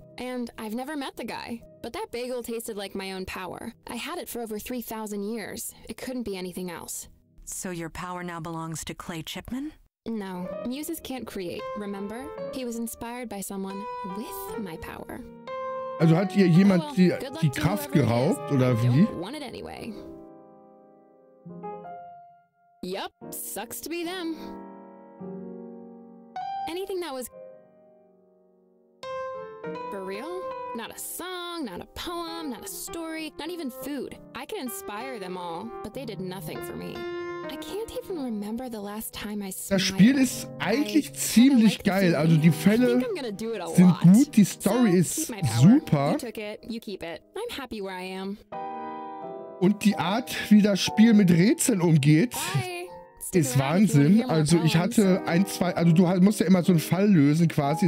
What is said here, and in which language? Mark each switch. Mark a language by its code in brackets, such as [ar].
[en] And I've never met the guy. But that bagel tasted like my own power. I had it for over 3,000 years. It couldn't be anything else. So your power now belongs to Clay Chipman? No, muses can't create, remember? He was inspired by someone with my power. [de] Also hat ihr jemand die Kraft geraubt, oder wie? [en] Want it anyway. Yup, sucks to be them. Anything that was for real? Not a song, not a poem, not a story, not even food. I could inspire them all, but they did nothing for me. I can't even remember the last time I smiled. [de] Das Spiel ist eigentlich ziemlich geil. Also die Fälle sind gut, die Story ist super. [en] You took it, you keep it. I'm happy where I am. [de] Und die Art, wie das Spiel mit Rätseln umgeht, ist Wahnsinn. Also ich hatte also du musst ja immer so einen Fall lösen quasi.